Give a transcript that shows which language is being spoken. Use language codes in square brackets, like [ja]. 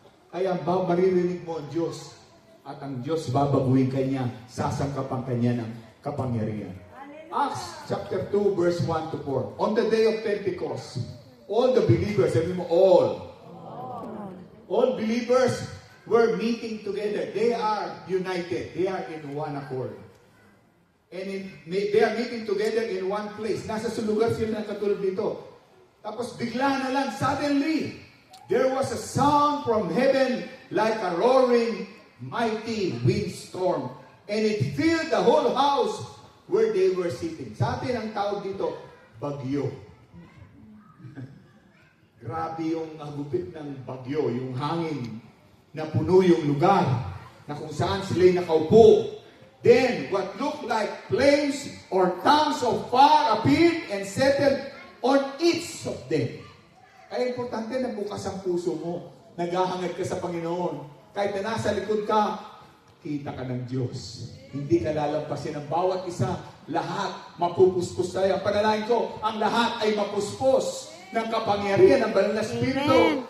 [tl] Kaya maririnig mo ang Diyos. At ang Diyos babaguhin kanya, sasangkapan kanya ng kapangyarihan. [en] Acts chapter 2 verse 1 to 4. On the day of Pentecost, all the believers, [tl] sabi mo [en] all believers were meeting together. They are united. They are in one accord. And they are meeting together in one place. [tl] Nasa sulugar sila ng katulad dito. Tapos bigla na lang, [en] suddenly, there was a sound from heaven like a roaring, mighty windstorm. And it filled the whole house where they were sitting. [tl] Sa atin ang tawag dito, bagyo. Grabe yung hagupit ng bagyo, yung hangin na puno yung lugar na kung saan sila'y nakaupo. [en] Then, what looked like flames or tongues of fire appeared and settled on each of them. [tl] Kaya importante na bukas ang puso mo. Naghahangad ka sa Panginoon. Kahit na nasa likod ka, kita ka ng Diyos. Hindi ka lalampasin ng bawat isa. Lahat mapupuspos tayo. Ang panalangin ko, ang lahat ay mapuspos ng kapangyarihan ng banal na Espiritu.